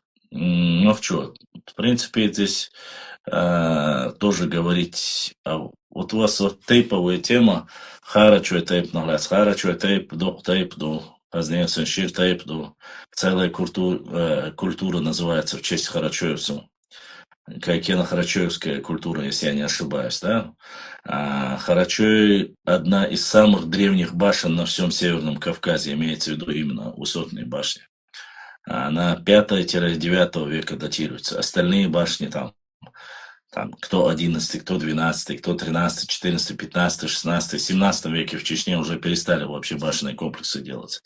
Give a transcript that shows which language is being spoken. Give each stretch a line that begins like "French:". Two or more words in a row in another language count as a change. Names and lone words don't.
Russian: Ну, что, в принципе, здесь тоже говорить, вот у вас вот тейповая тема, харачу тейп наглас, харачу тейп, дух тейп, позднее шир тейп, целая культура называется в честь харачоевцев. Кайкено-Харачоевская культура, если я не ошибаюсь, да? Харачой – одна из самых древних башен на всем Северном Кавказе, имеется в виду именно высотные башни. Она 5-9 века датируется. Остальные башни там кто 11, кто 12, кто 13, 14, 15, 16, 17 веке в Чечне уже перестали вообще башенные комплексы делать.